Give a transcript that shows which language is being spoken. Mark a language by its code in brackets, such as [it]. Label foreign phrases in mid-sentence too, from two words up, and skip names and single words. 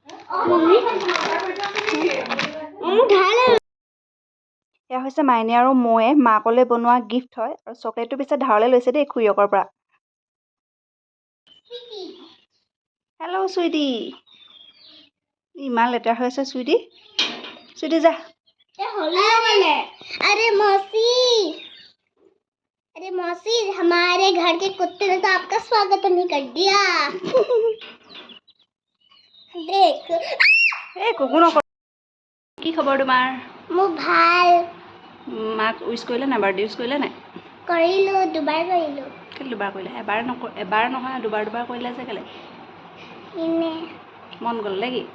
[as] এয়া হৈছে মাইনী আৰু ময়ে মাকলৈ বনোৱা গিফ্ট হয় আৰু চকলেটটো পিছে ধাৰলৈ লৈছে দেই খুৰীয়েকৰ পৰা। হেল্ল' চুইটি। ইমান লেতেৰা হৈ আছে চুইটি। চুইটি যা। [hi] अरे मौसी, हमारे घर के कुत्ते ने तो आपका स्वागत नहीं कर दिया। देख [as] কুকুৰ নকৰ। কি খবৰ তোমাৰ? মোৰ ভাল। মাক উইচ কৰিলে নাই? বাৰ্থডে উইচ কৰিলে নাই? কৰিলোঁ, দুবাৰ কৰিলোঁ। কেলৈ দুবাৰ কৰিলে? এবাৰ নহয় দুবাৰ কৰিলে যে কেলৈ? ইনে মন গ'ল নে কি?